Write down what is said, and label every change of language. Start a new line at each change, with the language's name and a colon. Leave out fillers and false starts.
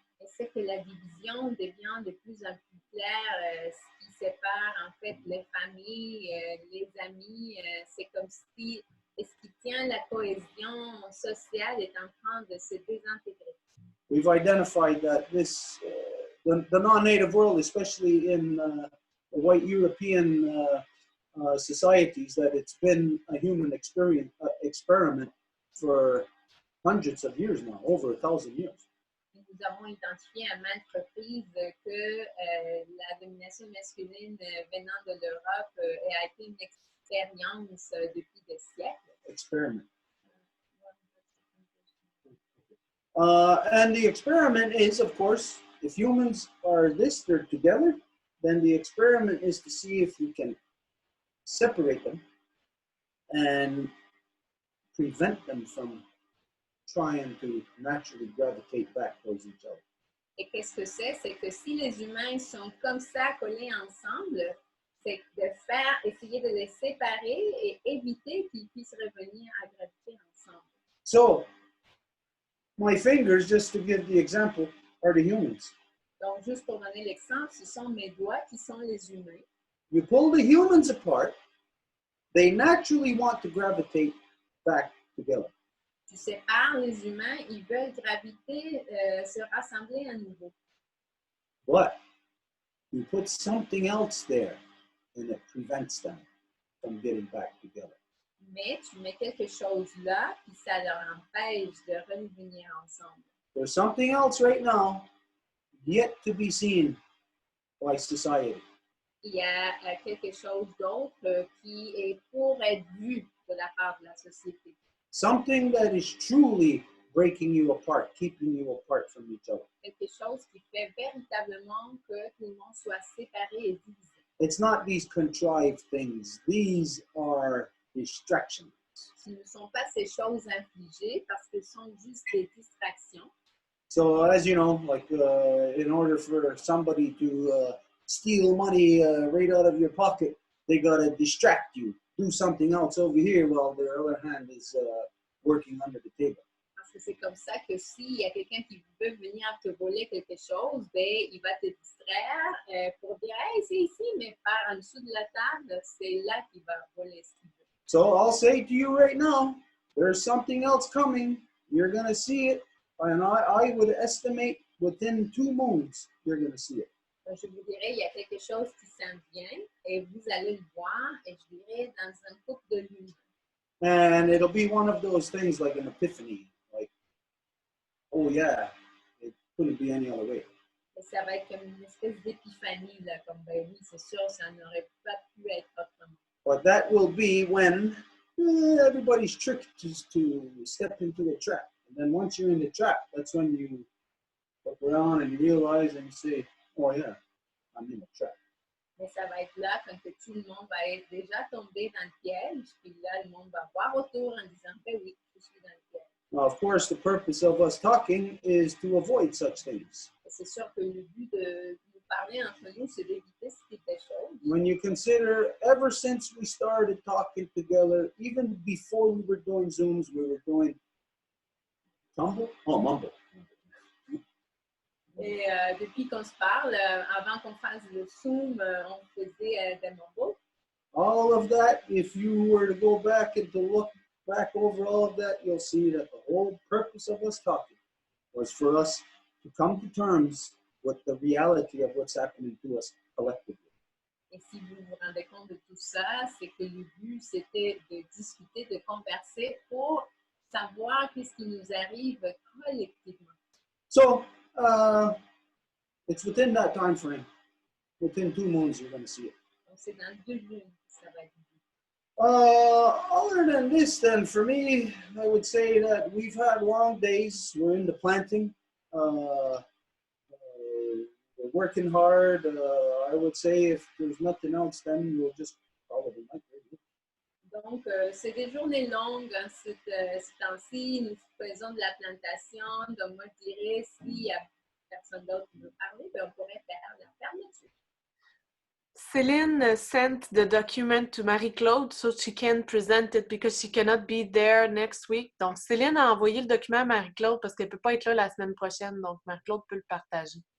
French: Et c'est que la division devient de plus en plus claire, ce qui sépare en fait les familles, les amis. C'est comme si ce qui tient la cohésion sociale est en train de se désintégrer.
English: We've identified that this, the non-native world, especially in the white European societies, that it's been a human experiment for hundreds of years now, over 1,000 years.
French: Nous avons identifié à maintes reprises que la domination masculine venant de l'Europe a été une expérience depuis des siècles.
English: Experiment. And the experiment is, of course, if humans are this, they're together, then the experiment is to see if you can separate them and prevent them from trying to naturally gravitate back towards each other.
French: Et qu'est-ce que c'est? C'est que si les humains sont comme ça, collés ensemble, c'est de essayer de les séparer et éviter qu'ils puissent revenir à graviter ensemble.
English: So, my fingers, just to give the example, are the humans.
French: Donc, juste pour donner l'exemple, ce sont mes doigts qui sont les humains.
English: You pull the humans apart, they naturally want to gravitate back together.
French: Tu sépares les humains, ils veulent graviter, se rassembler à nouveau.
English: But you put something else there and it prevents them from getting back together.
French: Mais tu mets quelque chose là, puis ça leur empêche de revenir ensemble.
English: There's something else right now yet to be seen by society.
French: Il y a quelque chose d'autre qui est pour être vu de la part de la société.
English: Something that is truly breaking you apart, keeping you apart from each other.
French: Quelque chose qui fait véritablement que tout le monde soit séparé et divisé.
English: It's not these contrived things. These are distractions.
French: Ce ne sont pas ces choses infligées parce que ce sont juste des distractions.
English: So as you know, like in order for somebody to steal money right out of your pocket, they gotta distract you. Do something else over here while their other hand is working under the table.
French: Parce que c'est comme ça que s'il y a quelqu'un qui veut venir te voler quelque chose, ben, il va te distraire pour dire « Hey, c'est ici », mais par en dessous de la table, c'est là qu'il va voler ce qu'il veut.
English: So I'll say to you right now, there's something else coming. You're gonna see it, and I would estimate within 2 moons, you're gonna see it.
French: Je vous dirais, il y a quelque chose qui s'en vient et vous allez le voir, et je dirais dans un couple de lunes.
English: And it'll be one of those things like an epiphany, like, oh yeah, it couldn't be any other way.
French: Et ça va être comme une espèce d'épiphanie, là, comme ben oui, c'est sûr, ça n'aurait pas pu être autrement.
English: But that will be when everybody's tricked to step into the trap. And then once you're in the trap, that's when you look around and you realize and you say, oh yeah, I'm in the trap.
French: Mais ça va être là quand que tout le monde va être déjà tombé dans le piège, puis là, le monde va voir autour en disant, ben oui, je suis dans le piège.
English: Now, of course, the purpose of us talking is to avoid such things.
French: C'est sûr que le but de nous parler entre nous, c'est d'éviter ce type de choses.
English: When you consider, ever since we started talking together, even before we were doing Zooms, we were doing mumble.
French: Et depuis qu'on se parle, avant qu'on fasse le Zoom, on faisait des mumbles.
English: All of that, if you were to go back and to look back over all of that, you'll see that the whole purpose of us talking was for us to come to terms with the reality of what's happening to us collectively.
French: Et si vous vous rendez compte de tout ça, c'est que le but, c'était de discuter, de converser pour savoir qu'est-ce qui nous arrive collectivement.
English: So, it's within that time frame. Within 2 moons, you're going to see it.
French: Donc, c'est dans 2 lunes que ça va être vu.
English: Other than this, then, for me, I would say that we've had long days. We're in the planting. We're working hard. I would say if there's nothing else, then we'll just probably not do it.
French: Donc, c'est des journées longues hein, ce temps-ci. Nous faisons de la plantation. Donc, moi, je dirais, s'il n'y a personne d'autre qui veut parler, ben, on pourrait faire la fermeture.
English: Céline sent the document to Marie-Claude so she can present it because she cannot be there next week.
French: Donc, Céline a envoyé le document à Marie-Claude parce qu'elle ne peut pas être là la semaine prochaine. Donc, Marie-Claude peut le partager.